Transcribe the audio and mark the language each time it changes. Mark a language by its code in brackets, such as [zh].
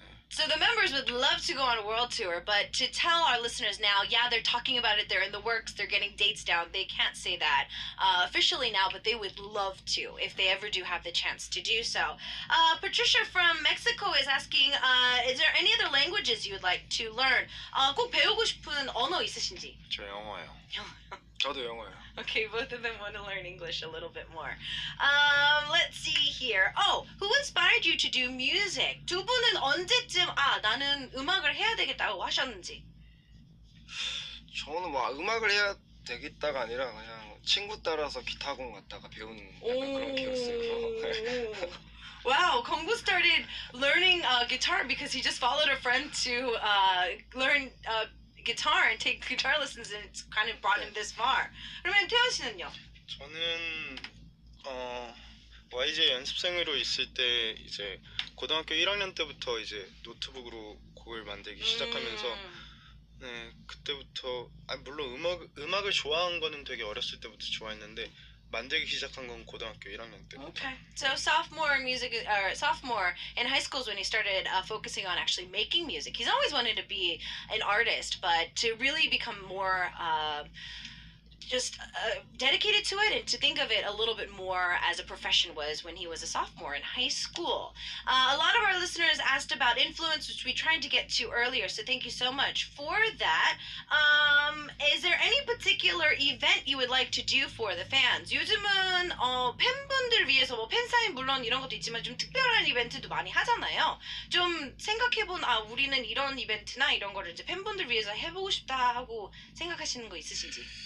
[en] So the members would love to go on a world tour, but to tell our listeners now, yeah, they're talking about it, they're in the works, they're getting dates down. They can't say that officially now, but they would love to if they ever do have the chance to do so. Patricia from Mexico is asking, is there any other languages you would like to learn? [ko] 꼭 배우고 싶은 언어 있으신지? 저 영어예요. 저도 영어예요. [en] Okay, both of them want to learn English a little bit more. Let's see here. Who inspired you to do music? [ko] 두 분은 언제쯤 나는 음악을 해야 되겠다고 하셨는지? 저는 뭐 음악을 해야 되겠다가 아니라 그냥 친구 따라서 기타학원 갔다가 배운 약간 그런 케이스예요. [en] Wow, Kongu started learning guitar because he just followed a friend to learn guitar and take guitar lessons, and it's kind of brought him this far. [ko] 그러면 태연 씨는요? 저는 YJ 연습생으로 있을 때 이제 고등학교 1학년 때부터 이제 노트북으로 곡을 만들기 시작하면서 네 그때부터 물론 음악을 좋아한 거는 되게 어렸을 때부터 좋아했는데 만들기 시작한 건 고등학교 1학년 때부터. [en] Okay. So sophomore sophomore in high school is when he started focusing on actually making music. He's always wanted to be an artist, but to really become more just dedicated to it and to think of it a little bit more as a profession was when he was a sophomore in high school. A lot of our listeners asked about influence, which we tried to get to earlier, so thank you so much for that. Is there any particular event you would like to do for the fans? [ko] 요즘은 팬분들 위해서 뭐 팬사인 물론 이런 것도 있지만 좀 특별한 이벤트도 많이 하잖아요. 좀 생각해본 우리는 이런 이벤트나 이런 거를 이제 팬분들 위해서 해보고 싶다 하고 생각하시는 거 있으신지?